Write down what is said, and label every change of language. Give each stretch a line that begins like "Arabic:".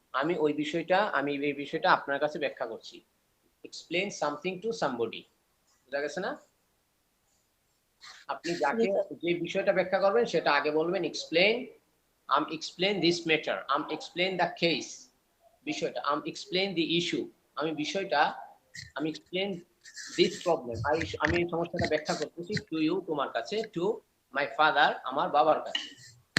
Bangla: আমি এই বিষয়টা আপনার কাছে ব্যাখ্যা করছি।
English: explain something to somebody,
Bangla: বুঝা গেছে না? আপনি যাকে যে বিষয়টা ব্যাখ্যা করবেন সেটা আগে বলবেন
English: explain this matter, explain the case,
Bangla: বিষয়টা
English: explain the issue,
Bangla: আমি
English: explain this problem,
Bangla: আমি এই সমস্যাটা ব্যাখ্যা করতেছি
English: to you,
Bangla: তোমার কাছে,
English: to my father,
Bangla: আমার বাবার কাছে।